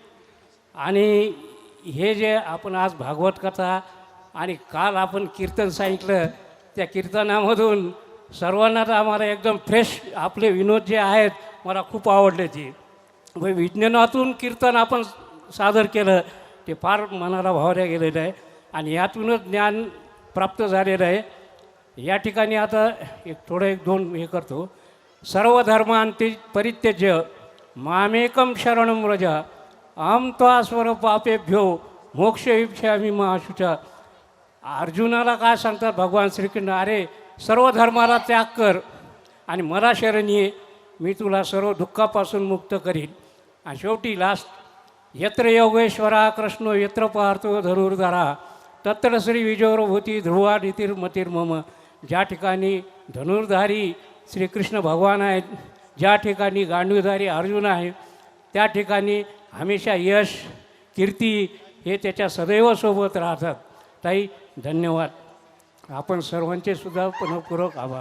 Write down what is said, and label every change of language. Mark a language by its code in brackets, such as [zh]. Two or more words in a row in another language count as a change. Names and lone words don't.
[mr] आणि हे जे आपण आज भागवत कथा आणि काल आपण कीर्तन सांगितलं, त्या कीर्तनामधून सर्वांना तर आम्हाला एकदम फ्रेश आपले विनोद जे आहेत मला खूप आवडले. ते विज्ञानातून कीर्तन आपण सादर केलं, ते फार मनाला भावल्या गेलेलं आहे आणि यातूनच ज्ञान प्राप्त झालेलं आहे. या ठिकाणी आता एक 2 हे करतो. [sa] सर्व धर्मांती परित्यज्य मामेकम शरणं व्रज अहं त्वा स्वर पापेभ्यो मोक्ष इच्छामि मा शुचा. [mr] अर्जुनाला काय सांगतात भगवान श्रीकृष्ण, अरे सर्व धर्माला त्याग कर आणि मला शरण ये, मी तुला सर्व दुःखापासून मुक्त करीन. आणि शेवटी लास्ट, [sa] यत्र योगेश्वरा कृष्णो यत्र पार्थो धनुर्धरा तत्र श्री विजयोरभूती ध्रुवा नीतिर्मतिर्मम. [mr] ज्या ठिकाणी धनुर्धारी श्रीकृष्ण भगवान आहेत, ज्या ठिकाणी गांडूधारी अर्जुन आहे, त्या ठिकाणी हमेशा यश कीर्ती हे त्याच्या सदैव सोबत राहतात. ताई धन्यवाद. आपण सर्वांचे सुद्धा मनपूर्वक आभार.